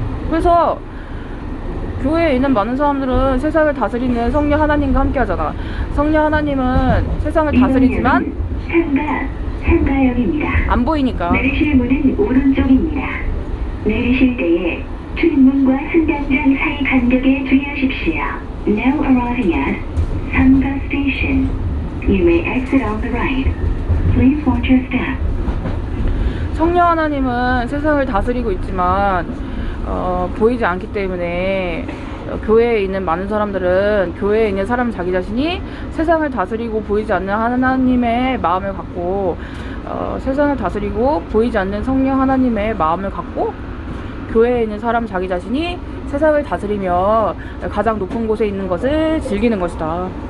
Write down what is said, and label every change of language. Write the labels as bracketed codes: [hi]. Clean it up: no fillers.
[ko] 그래서 교회에 있는 많은 사람들은 세상을 다스리는 성령 하나님과 함께 하잖아. 성령 하나님은 세상을 다스리지만 상가역입니다. 안 보이니까. 내리실 문은 오른쪽입니다. 내리실 때에 출입문과 승강장 사이 간격에 주의하십시오. [en] Now arriving at 상가 station. You may exit on the right. Please watch your step. [ko] 성령 하나님은 세상을 다스리고 있지만 보이지 않기 때문에 교회에 있는 많은 사람들은 교회에 있는 사람 자기 자신이 세상을 다스리고 보이지 않는 하나님의 마음을 갖고 세상을 다스리고 보이지 않는 성령 하나님의 마음을 갖고 교회에 있는 사람 자기 자신이 세상을 다스리며 가장 높은 곳에 있는 것을 즐기는 것이다.